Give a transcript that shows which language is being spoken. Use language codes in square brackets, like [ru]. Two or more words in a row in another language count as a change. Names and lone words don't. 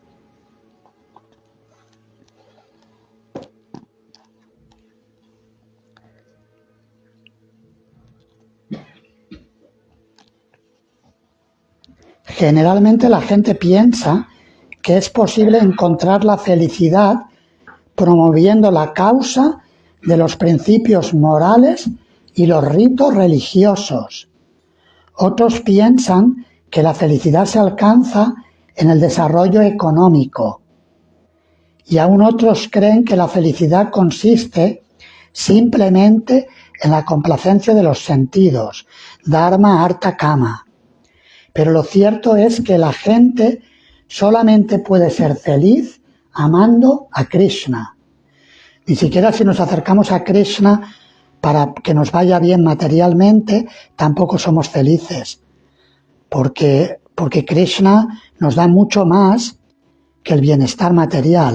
[es] Generalmente la gente piensa que es posible encontrar la felicidad promoviendo la causa de los principios morales y los ritos religiosos. Otros piensan que la felicidad se alcanza en el desarrollo económico. Y aún otros creen que la felicidad consiste simplemente en la complacencia de los sentidos, [sa] धर्म, अर्थ, काम. [es] Pero lo cierto es que la gente solamente puede ser feliz amando a Krishna. Ni siquiera si nos acercamos a Krishna para que nos vaya bien materialmente, tampoco somos felices. Porque Krishna nos da mucho más que el bienestar material.